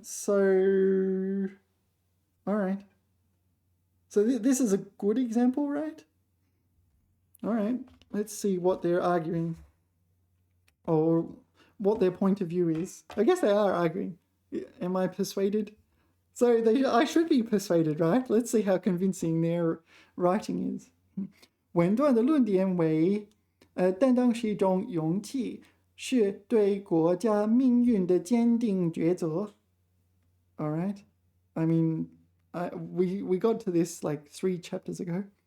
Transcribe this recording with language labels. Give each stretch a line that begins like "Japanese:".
English: So, all right. So this is a good example, right? All right, let's see what they're arguing or what their point of view is. I guess they are arguing. Am I persuaded? So I should be persuaded, right? Let's see how convincing their writing is.
Chinese: 稳断的论点为，担当是一种勇气，是对国家命运的坚定抉择。
English: All right, I mean, we got to this like 3 chapters ago.